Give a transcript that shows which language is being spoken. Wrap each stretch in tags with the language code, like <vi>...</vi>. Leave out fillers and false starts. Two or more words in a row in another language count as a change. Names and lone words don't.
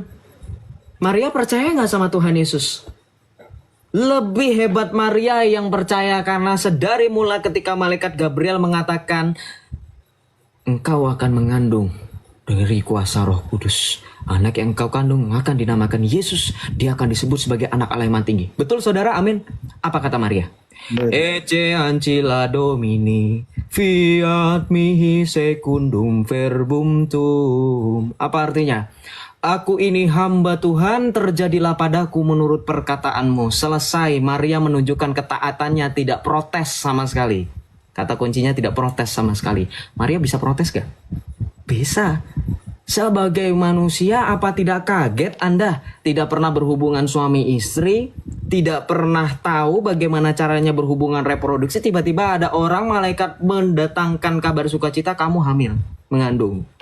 <id>Maria percaya nggak sama Tuhan Yesus? Lebih hebat Maria yang percaya karena sedari mula ketika malaikat Gabriel mengatakan engkau akan mengandung dari kuasa Roh Kudus. Anak yang engkau kandung akan dinamakan Yesus. Dia akan disebut sebagai anak Allah yang Maha Tinggi. Betul saudara? Amin. Apa kata Maria?</id> <la>Ece ancilla Domini, fiat mihi secundum verbum tuum.</la> <id>Apa artinya? Aku ini hamba Tuhan, terjadilah padaku menurut perkataanmu. Selesai, Maria menunjukkan ketaatannya, tidak protes sama sekali. Kata kuncinya tidak protes sama sekali. Maria bisa protes gak? Bisa. Sebagai manusia, apa tidak kaget Anda tidak pernah berhubungan suami istri, tidak pernah tahu bagaimana caranya berhubungan reproduksi, tiba-tiba ada orang malaikat mendatangkan kabar sukacita, kamu hamil, mengandung.</id>